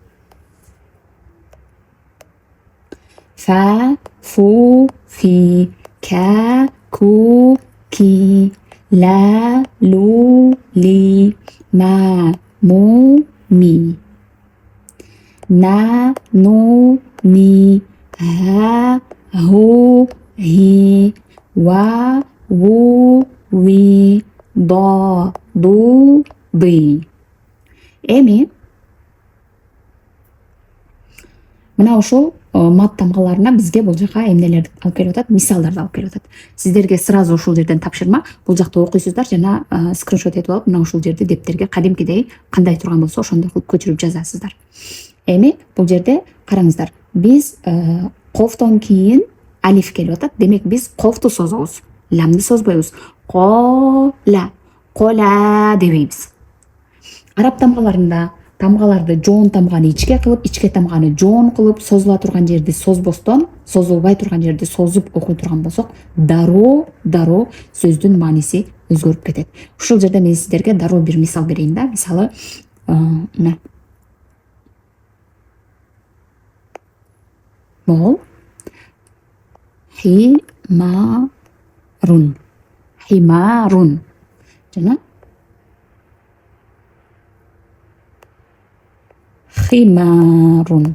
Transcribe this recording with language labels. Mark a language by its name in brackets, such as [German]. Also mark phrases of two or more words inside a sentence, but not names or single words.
[Kyrgyz] Фа, фу, фи, ка, ку, ки, ла, лу, ли, ма, му, ми. На, ну, ни, ха, ху, hi, wa, wu, wi, do, du, di. Эми мына ушул мат тамгаларына бизге бул жака эмнелерди алып келип атат, мисалдарды алып келип атат. Сиздерге сразу ушул жерден тапшырма, бул жакты окуйсуздар жана скриншот этип алып, мына ушул жерде дептерге кадимкидей кандай турган болсо ошондой кылып көчүрүп жазасыздар. Эми бул жерде караңыздар, биз кофтон кийин алиф келип атат. Демек биз кофту созобуз, ламды созбойбуз. Кола, кола дебейбиз. Араб тамгаларында тамгаларды жоон тамганы ичке кылып, ичке тамганы жоон кылып, созула турган жерди созбостон, созулбай турган жерди созуп окуй турган болсок, дароо сөздүн мааниси өзгөрүп кетет. Ушул жерде мен сиздерге дароо бир мисал берейин да. Мисалы, мына могул химарун, химарун жана химарун.